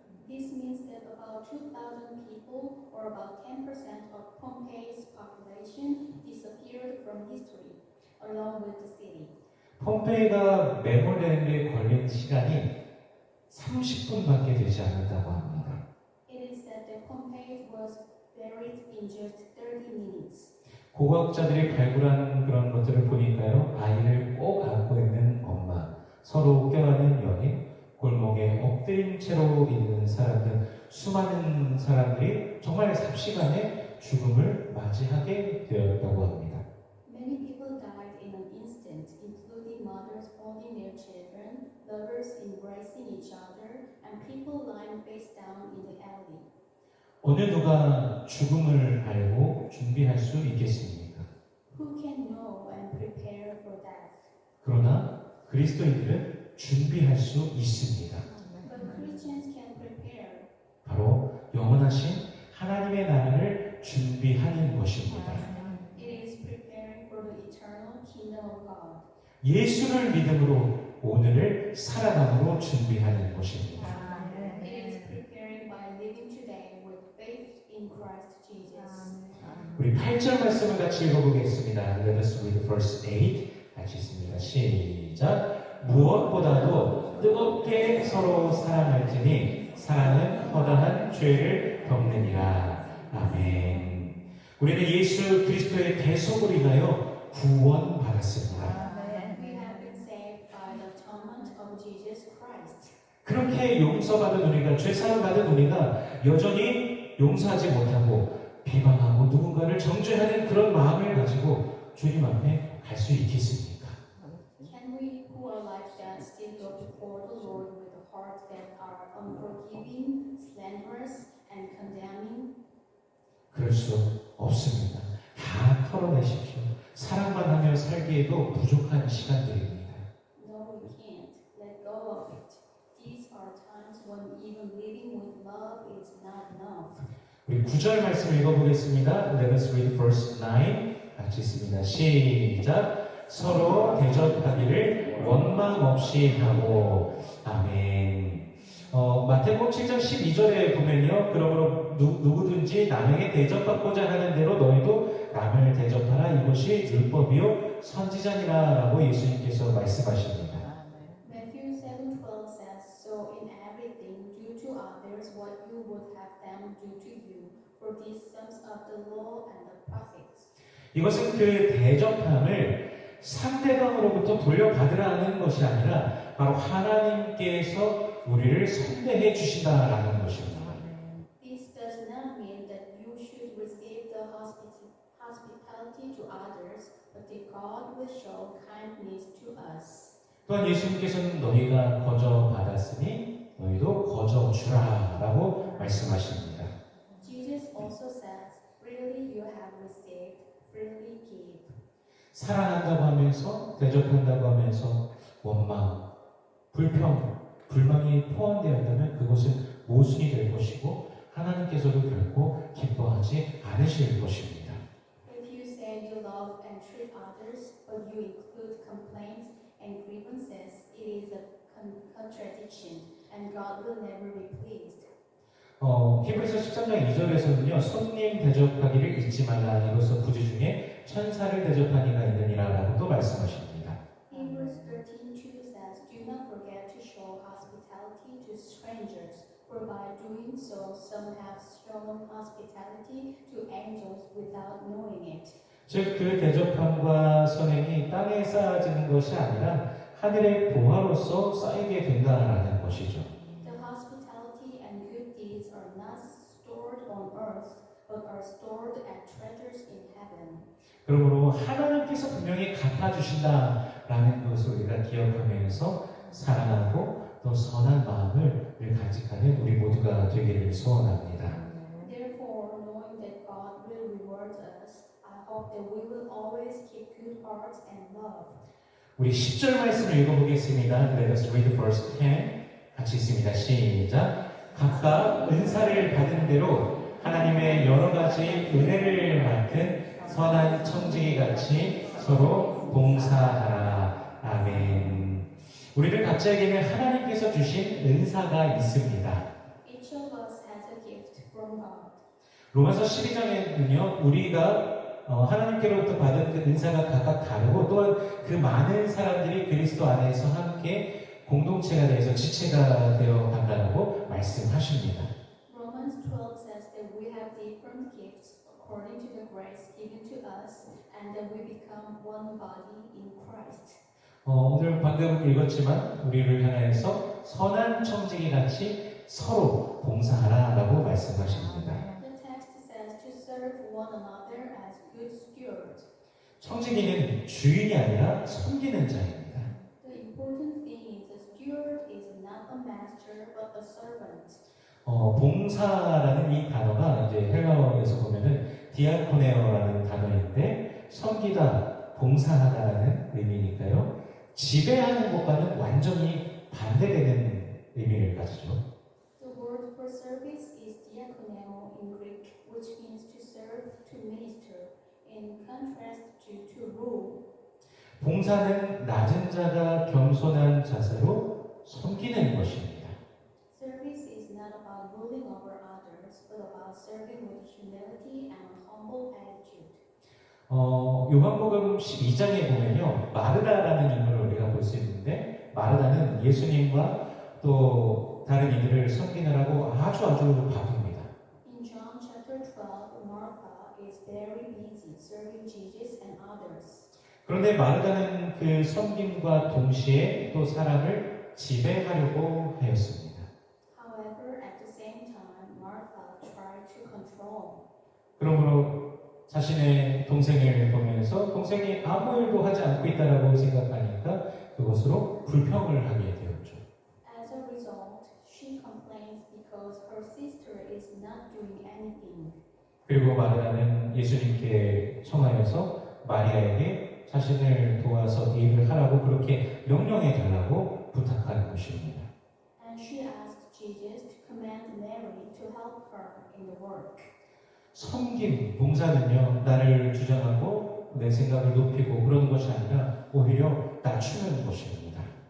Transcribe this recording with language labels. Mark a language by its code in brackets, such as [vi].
[en] This means that about 2,000 people, or about 10% of Pompeii's population, disappeared from history, along with the city. [ko] 폼페이가 매몰되는 데 걸린 시간이 30분밖에 되지 않았다고 합니다. [en] It is said that Pompey was buried in just 30 minutes. [ko] 고고학자들이 발굴한 그런 것들을 보니까요, 아이를 꼭 안고 있는 엄마, 서로 껴안은 연인, 골목에 엎드린 채로 있는 사람들, 수많은 사람들이 정말 삽시간에 죽음을 맞이하게 되었다고 합니다. [en] Many people died in an instant, including mothers holding their children, lovers embracing each other, and people lying face down in the alley. [ko] 어느 누가 죽음을 알고 준비할 수 있겠습니까? [en] Who can know and prepare for death? [ko] 그러나 그리스도인들은 준비할 수 있습니다. [en] But Christians can prepare. [ko] 바로 영원하신 하나님의 나라를 준비하는 것입니다. [en] It is preparing for the eternal kingdom of God. [ko] 예수를 믿음으로 오늘을 살아남으로 준비하는 것입니다. [en] It is preparing by living today with faith in Christ Jesus. [ko] 우리 8절 말씀을 같이 읽어보겠습니다. [en] Let us read verse 8. [ko] 같이 읽습니다. 시작. 무엇보다도 뜨겁게 서로 사랑할지니 사랑은 허다한 죄를 덮느니라. 아멘. 우리는 예수 그리스도의 대속으로 인하여 구원받았습니다. [en] We have been saved by the atonement of Jesus Christ. [ko] 그렇게 용서받은 우리가, 죄사함 받은 우리가 여전히 용서하지 못하고 비방하고 누군가를 정죄하는 그런 마음을 가지고 주님 앞에 갈 수 있겠습니까? [en] Can we who are like that still go before the Lord with a heart that are unforgiving, slanderous, and condemning? [ko] 그럴 수 없습니다. 다 털어내십시오. 사랑만 하며 살기에도 부족한 시간들입니다. [en] No, we can't. Let go of it. These are times when even living with love is not enough. [ko] 우리 9절 말씀 읽어보겠습니다. [en] Let us read verse 9. [ko] 같이 읽습니다. 시작. 서로 대접하기를 원망 없이 하고. 아멘. 마태복음 7장 12절에 보면요, 그러므로 누구든지 남에게 대접받고자 하는 대로 너희도 남을 대접하라. 이것이 율법이요 선지자니라라고 예수님께서 말씀하십니다. [en] Matthew 7:12 says, "So in everything do to others what you would have them do to you, for these sums of the law and the prophets." [ko] 이것은 그 대접함을 상대방으로부터 돌려받으라는 것이 아니라 바로 하나님께서 우리를 선대해 주신다라는 것입니다. [en] This does not mean that you should receive the hospitality to others, but that God will show kindness to us. [ko] 또한 예수님께서는 너희가 거저 받았으니 너희도 거저 주라라고 말씀하십니다. [en] Jesus also says, freely you have received, freely give. [ko] 사랑한다고 하면서 대접한다고 하면서 원망, 불평, 불만이 포함되어 있다면 그것은 모순이 될 것이고 하나님께서도 결코 기뻐하지 않으실 것입니다. [en] If you say you love and treat others, but you include complaints and grievances, it is a contradiction, and God will never be pleased. [ko] 히브리서 13장 2절에서는요, 손님 대접하기를 잊지 말라. 이로써 부지 중에 천사를 대접하니가 있느니라 라고 또 말씀하십니다. [en] Hebrews 13:2 says, do not forget to show hospitality to strangers, for by doing so some have shown hospitality to angels without knowing it. [ko] 즉, 그 대접함과 선행이 땅에 쌓아지는 것이 아니라 하늘의 보화로서 쌓이게 된다라는 것이죠. [en] The hospitality and good deeds are not stored on earth, but are stored as treasures in heaven. [ko] 그러므로 하나님께서 분명히 갚아주신다라는 것을 우리가 기억하면서 사랑하고 또 선한 마음을 늘 간직하는 우리 모두가 되기를 소원합니다. [en] Therefore, knowing that God will reward us, I hope that we will always keep good hearts and love. [ko] 우리 10절 말씀을 읽어보겠습니다. [en] Let us read verse 10. [ko] 같이 있습니다. 시작. 각각 은사를 받은 대로 하나님의 여러 가지 은혜를 맡은 선한 청지기 같이 서로 봉사하라. 아멘. 우리를 각자에게는 하나님께서 주신 은사가 있습니다. [en] Each of us has a gift from God. [ko] 로마서 12장에는요, 우리가 하나님께로부터 받은 그 은사가 각각 다르고 또한 그 많은 사람들이 그리스도 안에서 함께 공동체가 되어서 지체가 되어 간다고 말씀하십니다. [en] Romans 12 says that we have different gifts according to the grace given to us, and that we become one body in Christ. [ko] 오늘 방금 읽었지만 우리를 향해서 선한 청지기 같이 서로 봉사하라라고 말씀하십니다. [en] The text says to serve one another as good stewards. [ko] 청지기는 주인이 아니라 섬기는 자입니다. [en] The important thing is a steward is not a master but a servant. [ko] 봉사라는 이 단어가 이제 헬라어에서 보면은 디아코네어라는 단어인데 섬기다, 봉사하다라는 의미니까요. 지배하는 것과는 완전히 반대되는 의미를 가지죠. [en] The word for service is diakoneo in Greek, which means to serve, to minister, in contrast to rule. [ko] 봉사는 낮은 자가 겸손한 자세로 섬기는 것입니다. [en] Service is not about ruling over others, but about serving with humility and a humble attitude. [ko] 요한복음 12장에 보면요, 마르다라는 인물을 우리가 볼 수 있는데, 마르다는 예수님과 또 다른 이들을 섬기느라고 아주 바쁩니다. [en] In John chapter 12, Martha is very busy serving Jesus and others. [ko] 그런데 마르다는 그 섬김과 동시에 또 사람을 지배하려고 하였습니다. [en] However, at the same time, Martha tried to control. [ko] 그러므로 자신의 동생을 보면서 동생이 아무 일도 하지 않고 있다라고 생각하니까 그것으로 불평을 하게 되었죠. [en] As a result, she complains because her sister is not doing anything. [ko] 그리고 마르다는 예수님께 청하여서 마리아에게 자신을 도와서 일을 하라고 그렇게 명령해 달라고 부탁하는 것입니다. [en] And she asked Jesus to command Mary to help her in the work. [ko] 섬김, 봉사는요, 나를 주장하고 내 생각을 높이고 그러는 것이 아니라 오히려 낮추는 것입니다.